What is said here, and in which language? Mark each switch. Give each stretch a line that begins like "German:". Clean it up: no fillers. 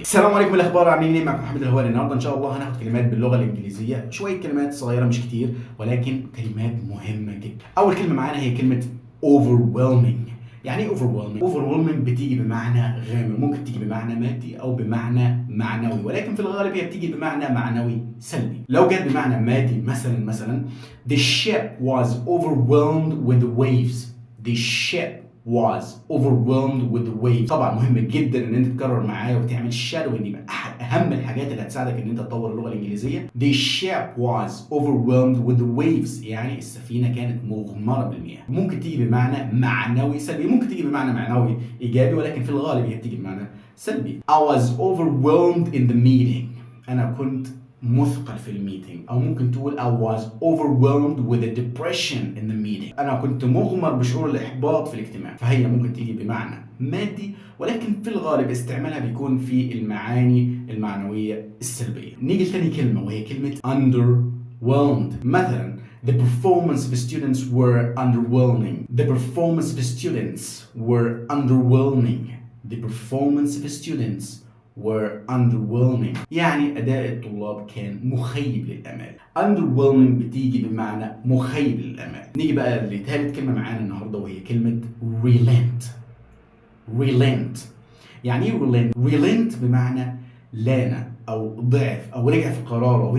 Arabic: السلام عليكم، الاخبار عاملين ايه؟ معكم محمد الهواري. النهارده ان شاء الله هناخد كلمات باللغه الانجليزيه، شويه كلمات صغيره مش كتير ولكن كلمات مهمه جدا. اول كلمه معانا هي كلمه overwhelming. يعني ايه overwhelming؟ overwhelming بتيجي بمعنى غامر، ممكن تيجي بمعنى مادي او بمعنى معنوي، ولكن في الغالب هي بتيجي بمعنى معنوي سلبي. لو جت بمعنى مادي مثلا
English: the ship was overwhelmed with the waves. the ship was overwhelmed with the waves.
Arabic: طبعا مهم جدا ان انت تكرر معايا وتعمل shadowing، يبقى احد اهم الحاجات اللي هتساعدك ان انت تطور اللغه الانجليزيه.
English: the ship was overwhelmed with the waves،
Arabic: يعني السفينه كانت مغمره بالمياه. ممكن تيجي بمعنى معنوي سلبي، ممكن تيجي بمعنى معنوي ايجابي، ولكن في الغالب هي بتيجي بمعنى سلبي.
English: I was overwhelmed in the meeting.
Arabic: انا كنت مثقل في الميتنج، او ممكن تقول
English: I was overwhelmed with a depression in the meeting.
Arabic: انا كنت مغمر بشعور الاحباط في الاجتماع. فهي ممكن تيجي بمعنى مادي، ولكن في الغالب استعمالها بيكون في المعاني المعنويه السلبيه. نيجي لتاني كلمه وهي كلمه underwhelmed. مثلا
English: the performance of students were underwhelming. The performance of students were underwhelming. The performance of students were underwhelming.
Arabic: يعني أداء الطلاب كان مخيب للآمال. underwhelming بتيجي بمعنى مخيب للآمال. نيجي بقى لثالث كلمة معانا النهاردة وهي كلمة relent.
English: relent.
Arabic: يعني ايه relent؟ relent بمعنى لان او ضعف او رجع في قراره.